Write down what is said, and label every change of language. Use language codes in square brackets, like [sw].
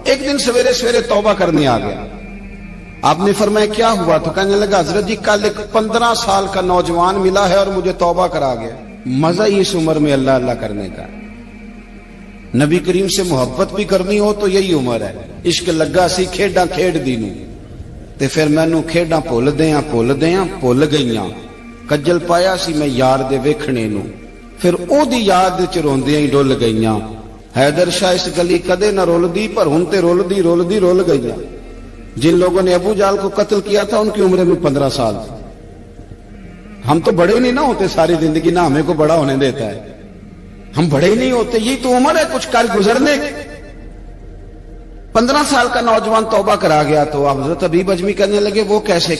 [ur] ایک دن سویرے سویرے توبہ کرنے آ گیا. آپ نے فرمایا کیا ہوا؟ تو کہنے لگا حضرت جی کل ایک 15 سال کا نوجوان ملا ہے اور مجھے توبہ کرا گیا. مزہ ہی اس عمر میں اللہ اللہ کرنے کا. نبی کریم سے محبت بھی کرنی ہو تو یہی عمر ہے. [pa] عشق لگا سی کھیڈاں کھیڈ دی نوں, تے پھر مینوں کھیڈاں بھول بھول گئیاں. کجل پایا سی میں یار دے ویکھنے نوں, پھر او دی یاد وچ روندیاں ہی ڈل گئیاں. حیدر شاہ اس گلی کدے نہ رولدی, پر ہن تے رولدی رول گئیاں. [ur] جن لوگوں نے ابو جال کو قتل کیا تھا ان کی عمر میں 15 سال تھی. ہم تو بڑے نہیں نہ ہوتے ساری زندگی, نہ ہمیں کو بڑا ہونے دیتا ہے, ہم بڑے ہی نہیں ہوتے. یہی تو عمر ہے کچھ کر گزرنے. 15 साल का नौजवान तौबा करा गया तो हजरत हबीब अजमी कहने लगे वो कैसे?